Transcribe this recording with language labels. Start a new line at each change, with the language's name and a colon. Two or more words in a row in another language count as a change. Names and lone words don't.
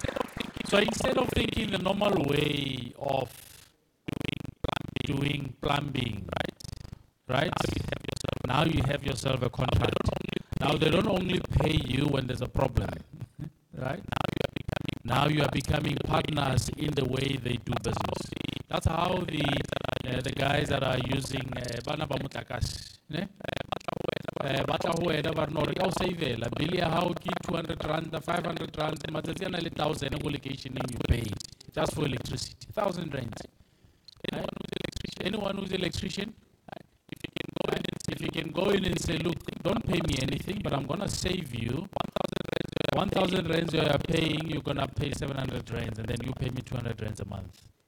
English: So instead of thinking the normal way of doing plumbing, right? Now you have yourself a contract. Now they don't only pay you when there's a problem, right? Now you are becoming partners in the way they do business. That's how the guys that are using
Southern Sotho: bana ba mutlakas, batla ho wena ba no re ka o savela bill ya hao ke 200 rand 500 rand matsatsi ana le 1000 go location
English: you pay just for electricity 1000 rand. Anyone who's electrician, if you can go in and say, look, don't pay me anything, but I'm gonna save you 1,000 rands you are paying, you're gonna pay 700 rands, and then you pay me 200 rands a month.